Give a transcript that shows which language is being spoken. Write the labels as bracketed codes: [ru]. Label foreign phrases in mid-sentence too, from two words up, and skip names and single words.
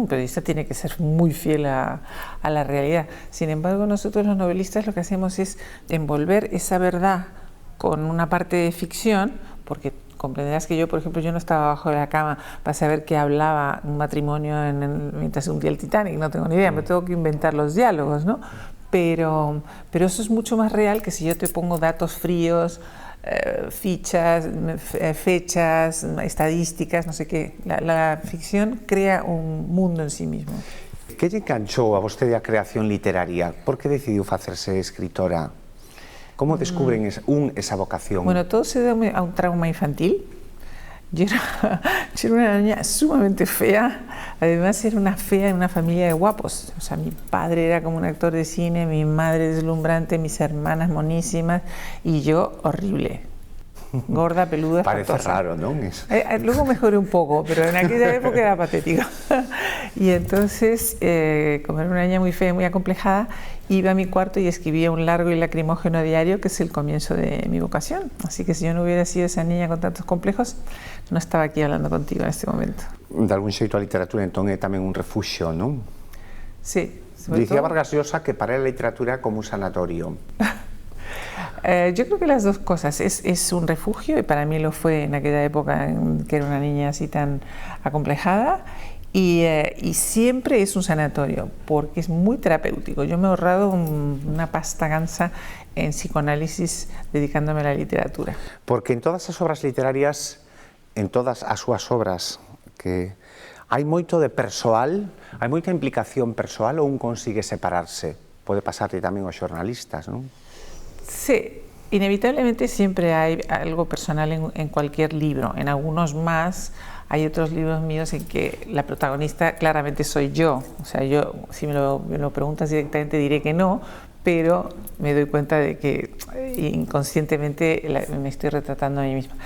[es] Un periodista tiene que ser muy fiel a la realidad. Sin embargo, nosotros los novelistas lo que hacemos es envolver esa verdad con una parte de ficción, porque comprenderás que yo, por ejemplo, yo no estaba abajo de la cama para saber qué hablaba un matrimonio mientras hundía el Titanic, no tengo ni idea, me tengo que inventar los diálogos, ¿no? Pero eso es mucho más real que si yo te pongo datos fríos, fichas, fechas, estadísticas, no sé qué. La ficción crea un mundo en sí mismo. [gl] Que lle enganchou a vostede a creación literaria? Por que decidiu facerse escritora? Como descubren esa vocación? [es] Bueno, todo se debe a un trauma infantil. Yo era una niña sumamente fea, además era una fea en una familia de guapos. O sea, mi padre era como un actor de cine, mi madre deslumbrante, mis hermanas monísimas y yo horrible. Gorda, peluda, parece espantosa. Raro, ¿no? Luego mejoré un poco, pero en aquella época era patético. Y entonces, como era una niña muy fea, muy acomplejada, iba a mi cuarto y escribía un largo y lacrimógeno diario, que es el comienzo de mi vocación. Así que si yo no hubiera sido esa niña con tantos complejos, no estaba aquí hablando contigo en este momento. [gl] De algún xeito a literatura, entón, é tamén un refuxio, non? [es] Sí. [gl] Dicía Vargas Llosa que [es] para la literatura [gl] é como un sanatorio. [es] Yo creo que las dos cosas. Es un refugio, y para mí lo fue en aquella época en que era una niña así tan acomplejada, y siempre es un sanatorio, porque es muy terapéutico. Yo me he ahorrado una pasta gansa en psicoanálisis dedicándome a la literatura. [gl] Porque en todas as obras literarias, en todas as súas obras, que hai moito de persoal, hai moita implicación persoal ou un consigue separarse? Pode pasarte tamén aos xornalistas, non? [es] Sí, inevitablemente siempre hay algo personal en cualquier libro. En algunos más, hay otros libros míos en que la protagonista claramente soy yo. O sea, yo, si me lo preguntas directamente, diré que no, pero me doy cuenta de que inconscientemente me estoy retratando a mí misma.